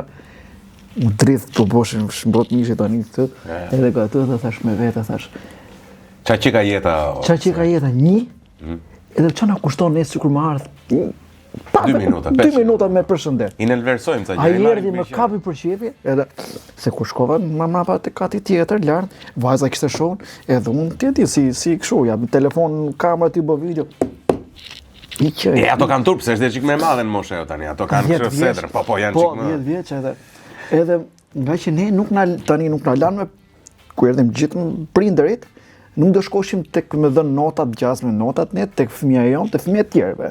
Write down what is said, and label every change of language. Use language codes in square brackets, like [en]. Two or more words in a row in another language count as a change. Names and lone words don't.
[sq] Unë dridh të boshin shmbrot mishi tani këtë, edhe ka të dhe thash me vete, thash, Qa që ka jeta? qa që ka jeta një, edhe qa na kushton ne sikur më ardh 2 minuta, 2 minuta me përshëndet. I nënversojmë ca Ai gjëra. erdhi më kapi për qefi, edhe se kur shkova mama te kati tjetër lart, vajza kishte shohun, edhe unë ti si kështu, ja me telefon, kamera ti bë video. I që E, ato kanë turp, se është dhe qik me madhe në moshe jo tani, ato kanë kështë sedrën, po janë qik më... 10 vjeç edhe nga që ne nuk na lanë me ku erdhim gjithë prindërit, nuk do shkoshim tek me dhënë notat, gjasme notat ne tek fëmia jon, tek fëmijët tjerëve.